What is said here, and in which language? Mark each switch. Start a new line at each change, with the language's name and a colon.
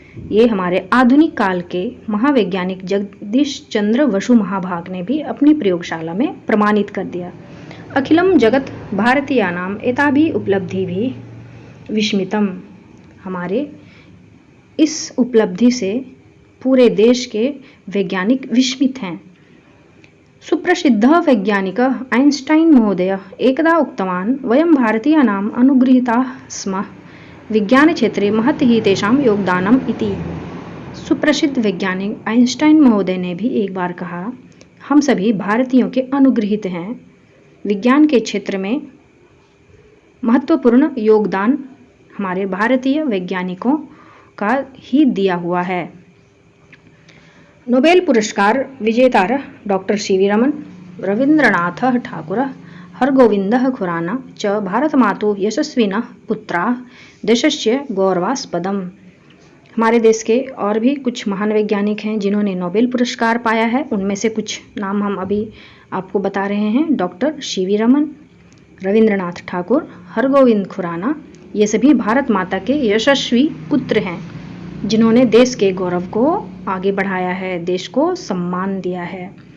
Hindi: ये हमारे आधुनिक काल के महावैज्ञानिक जगदीश चंद्र बसु महाभाग ने भी अपनी प्रयोगशाला में प्रमाणित कर दिया।
Sanskrit: अखिलम जगत भारतीयानाम एताभि उपलब्धि भी विस्मितम,
Hindi: हमारे इस उपलब्धि से पूरे देश के वैज्ञानिक विस्मित हैं।
Sanskrit: सुप्रसिद्ध वैज्ञानिक आइंस्टाइन महोदय एकदा उक्तवान्, वयं भारतीयानाम् अनुगृहीताः स्मः, विज्ञान क्षेत्रे महत् हि तेषां योगदानम् इति।
Hindi: सुप्रसिद्ध वैज्ञानिक आइंस्टाइन महोदय ने भी एक बार कहा, हम सभी भारतीयों के अनुगृहीत हैं, विज्ञान के क्षेत्र में महत्वपूर्ण योगदान हमारे भारतीय वैज्ञानिकों का ही दिया हुआ है।
Sanskrit: नोबेल पुरस्कार विजेता डॉक्टर सी.वी. रमन, रवीन्द्रनाथ ठाकुर, हरगोविंद खुराना च भारतमातुः यशस्विनः पुत्राः देशस्य गौरवास्पदम्।
Hindi: हमारे देश के और भी कुछ महान वैज्ञानिक हैं जिन्होंने नोबेल पुरस्कार पाया है। उनमें से कुछ नाम हम अभी आपको बता रहे हैं। Doctor CV. रमन, रवीन्द्रनाथ ठाकुर, हरगोविंद खुराना, ये सभी भारत माता के यशस्वी पुत्र हैं जिन्होंने देश के गौरव को आगे बढ़ाया है, देश को सम्मान दिया है।